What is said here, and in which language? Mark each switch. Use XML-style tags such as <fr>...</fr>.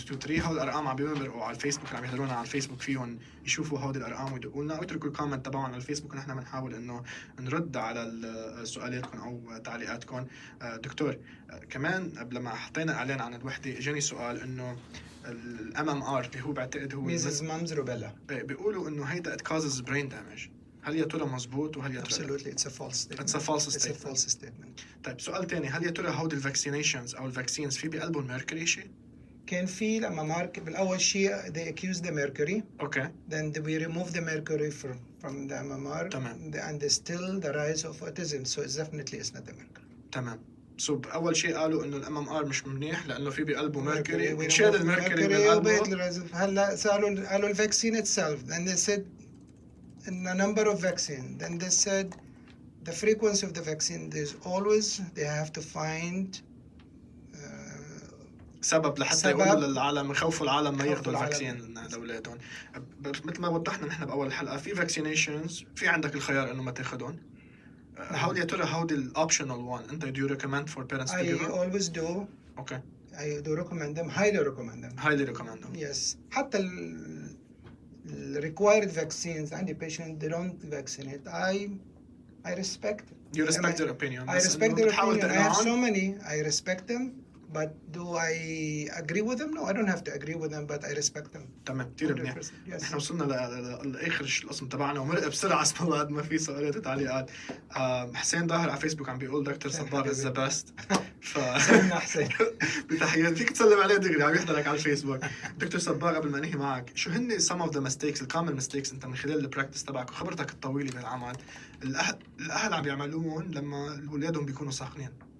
<ar>هول الأرقام عم بيمرقوا على الفيسبوك, اللي عم يحضرونا على الفيسبوك فيهم يشوفوا هودي الأرقام ويدقوا لنا, ويتركوا الكومنت تبعهم على الفيسبوك, ونحن بنحاول إنه نرد على سؤالاتكم أو تعليقاتكم. دكتور, كمان قبل ما حطينا إعلان عن الوحدة اجاني سؤال إنه MMR اللي هو بعتقد هو</ar> <en>measles mumps rubella,</en> <ar>بيقولوا إنه هيدا</ar> <en>it causes brain damage.</en> <ar>هل يا ترى مزبوط وهل يا ترى</ar> <en>Absolutely, it's a false statement. It's a false statement.</en> <ar>طيب سؤال تاني, هل يا ترى هودي الفاكسينيشنز أو الفاكسينز في بقلبهم ميركوري شيء؟ كان في لما بالأول شيء</ar> <en>they accuse the mercury. Okay. Then we remove the mercury from the MMR.</en> <ar>تمام.</ar> <en>And still the rise of autism, so it's definitely not the mercury.</en> <ar>تمام. أول شيء قالوا إنه الMMR مش منيح لأنه في بقلبه ميركوري, ونشال الميركوري من قلبه. هلا قالوا الفاكسين</ar> <en>itself, and they said in a number of vaccines. Then they said the frequency of the vaccine, there's always they have to find</en> <ar>سبب لحتى يقولوا للعالم, يخوفوا العالم ما ياخذوا الفاكسين لأولادهم. مثل ما وضحنا نحن بأول الحلقة, في vaccinations في عندك الخيار إنه ما تاخذهم,</ar> <en>how</en> <ar>يا ترى</ar> <en>how the optional one</en> <ar>أنت</ar> <en>do you recommend for parents to I give them? always do. Okay. I do recommend them, highly recommend them. Highly recommend them. Yes.</en> <ar>حتى ال</ar> <en>required vaccines</en> <ar>عندي</ar> <en>patient they don't vaccinate. I respect it. You respect their opinion. I respect their opinion. I have so many. I respect them. But do I agree with them? No, I don't have to agree with them, but I respect them.</en> <ar>تمام كتير منيح.</ar> <en>Yes.</en> <ar>احنا وصلنا لآخر القسم تبعنا ومرق بسرعة اسمه بعد ما في سؤالات وتعليقات. حسين ظاهر على فيسبوك عم بيقول دكتور صباغ</ar> <en>is the best.</en> <ar>سلمنا حسين. بتحيات فيك تسلم عليه دغري عم يحضرك على الفيسبوك. دكتور صباغ قبل ما انهي معك شو هن</ar> <en>some of the mistakes common mistakes</en> <ar>انت من خلال البراكتس تبعك وخبرتك الطويلة بالعمل الأهل عم يعملوهم لما أولادهم بيكونوا ساخنين؟</ar>